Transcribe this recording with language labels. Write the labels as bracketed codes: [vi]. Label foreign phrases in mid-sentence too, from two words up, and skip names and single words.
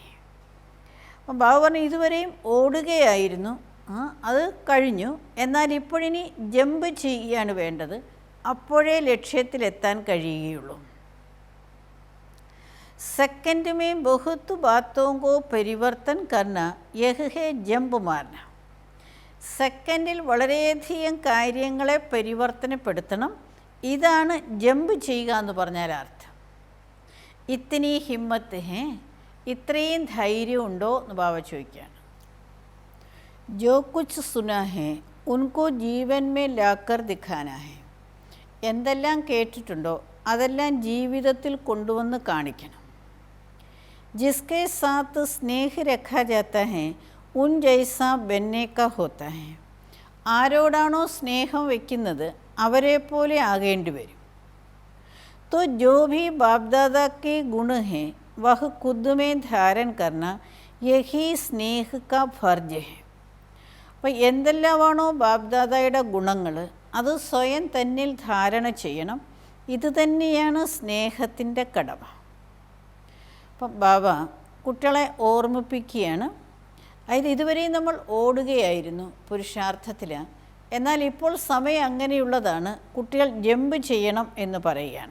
[ml] അപ്പം ബാബു പറഞ്ഞു, ഇതുവരെയും ഓടുകയായിരുന്നു, അത് കഴിഞ്ഞു, എന്നാൽ ഇപ്പോഴിനി ജമ്പ് ചെയ്യുകയാണ് വേണ്ടത്, അപ്പോഴേ ലക്ഷ്യത്തിലെത്താൻ കഴിയുകയുള്ളൂ. [hi] सेकंड में बहुत बातों को परिवर्तन करना यह है जंप मारना. [ml] സെക്കൻഡിൽ വളരെയധികം കാര്യങ്ങളെ പരിവർത്തനപ്പെടുത്തണം, ഇതാണ് ജമ്പ് ചെയ്യുക എന്ന് പറഞ്ഞാൽ അർത്ഥം. [hi] इतनी हिम्मत है, [ml] ഇത്രയും ധൈര്യം ഉണ്ടോ എന്ന് ബാബ ചോദിക്കുകയാണ്. [hi] जो कुछ सुना है उनको जीवन में लाकर दिखाना है. [ml] എന്തെല്ലാം കേട്ടിട്ടുണ്ടോ അതെല്ലാം ജീവിതത്തിൽ കൊണ്ടുവന്ന് കാണിക്കണം. [hi] जिसके साथ स्नेह रखा जाता है उन जैसा बनने का होता है. [ml] ആരോടാണോ സ്നേഹം വയ്ക്കുന്നത് അവരെ പോലെ ആകേണ്ടി വരും. [hi] तो जो भी बाप दादा के गुण हैं वह खुद में धारण करना यही स्नेह का फर्ज है. [ml] അപ്പോൾ എന്തെല്ലാമാണോ ബാപ്ദാദയുടെ ഗുണങ്ങൾ അത് സ്വയം തന്നിൽ ധാരണ ചെയ്യണം. ഇത് തന്നെയാണ് സ്നേഹത്തിൻ്റെ കടമ. അപ്പം ബാബ കുട്ടികളെ ഓർമ്മിപ്പിക്കുകയാണ്. അതിൽ ഇതുവരെയും നമ്മൾ ഓടുകയായിരുന്നു പുരുഷാർത്ഥത്തിൽ, എന്നാൽ ഇപ്പോൾ സമയം അങ്ങനെയുള്ളതാണ്, കുട്ടികൾ ജമ്പ് ചെയ്യണം എന്ന് പറയുകയാണ്.